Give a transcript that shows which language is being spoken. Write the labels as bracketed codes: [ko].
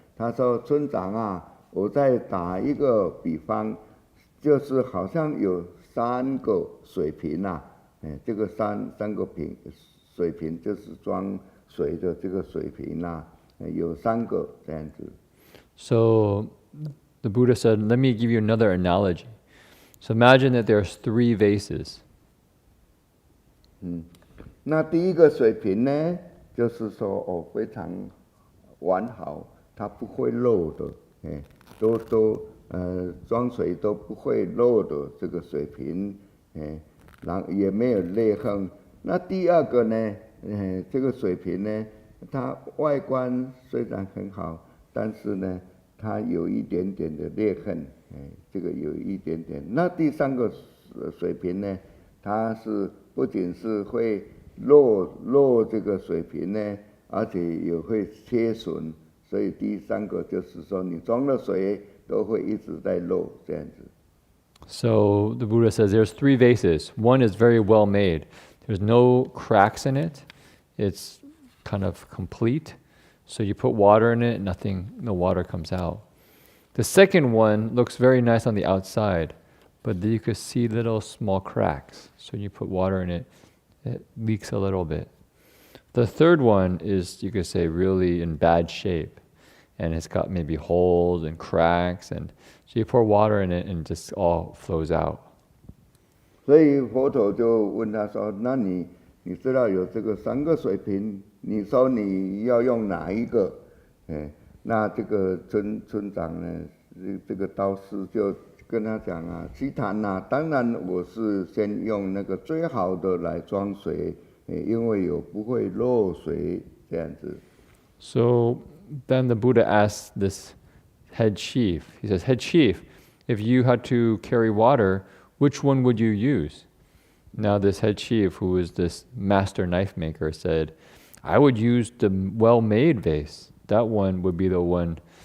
[zh] 他说：“村长啊，我再打一个比方，就是好像有3个水瓶啊，这个三个水瓶就是装水的这个水瓶啊，有3个这样子。” [en] So the Buddha said, "Let me give you another analogy. So imagine that there's 3 vases." [zh] 那第一个水瓶呢，就是说非常完好，它不会漏的，都装水都不会漏的这个水瓶，然后也没有裂痕。那第二个呢，这个水瓶呢，它外观虽然很好，但是呢，它有一点点的裂痕，这个有一点点。那第3个水瓶呢，它是不仅是会漏这个水瓶呢，而且也会切损，所以第3个就是说，你装了水都会一直在漏这样子。 [en] So the Buddha says there's 3 vases. One is very well made. There's no cracks in it. It's kind of complete. So you put water in it, no water comes out. The second one looks very nice on the outside, but you could see little small cracks. So when you put water in it, it leaks a little bit. The third one is, you could say, really in bad shape. And it's got maybe holes and cracks, and so you pour water in it and it just all flows out. [zh] 所以佛陀就问他说：“那你知道有这个3个水瓶，你说你要用哪一个？” 那这个村长呢，这个道士就跟他讲啊：“其谈啊，当然我是先用那个最好的来装水，因为不会漏水这样子。” [en] So then the Buddha asked this head chief, he says, "Head chief, if you had to carry water, which one would you use?" Now this head chief, who is this master knife maker, said, "I would use the well-made vase. That one would be the one